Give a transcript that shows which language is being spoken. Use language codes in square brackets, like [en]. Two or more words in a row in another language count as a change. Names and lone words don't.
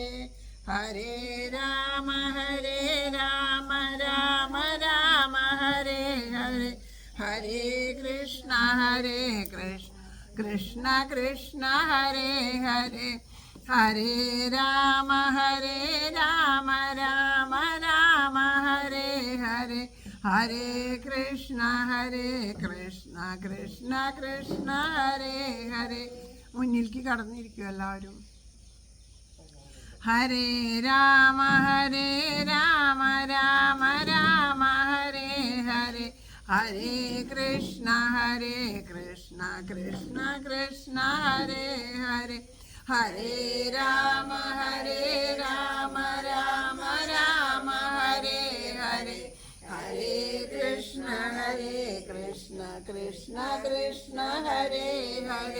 [sa] ഹരേ രാമ രാമ രാമ ഹരേ ഹരേ, ഹരേ കൃഷ്ണ കൃഷ്ണ കൃഷ്ണ ഹരേ ഹരേ. ഹരേ രാമ രാമ രാമ ഹരേ ഹരേ, ഹരേ കൃഷ്ണ കൃഷ്ണ കൃഷ്ണ ഹരേ ഹരേ. [ml] മുന്നിലേക്ക് കടന്നിരിക്കും എല്ലാവരും. [sa] ഹരേ രാമ രാമ രാമ ഹരേ ഹരേ, ഹരേ കൃഷ്ണ കൃഷ്ണ കൃഷ്ണ ഹരേ ഹരേ. ഹരേ രാമ രാമ രാമ ഹരേ ഹരേ, ഹരേ കൃഷ്ണ കൃഷ്ണ കൃഷ്ണ ഹരേ ഹരേ.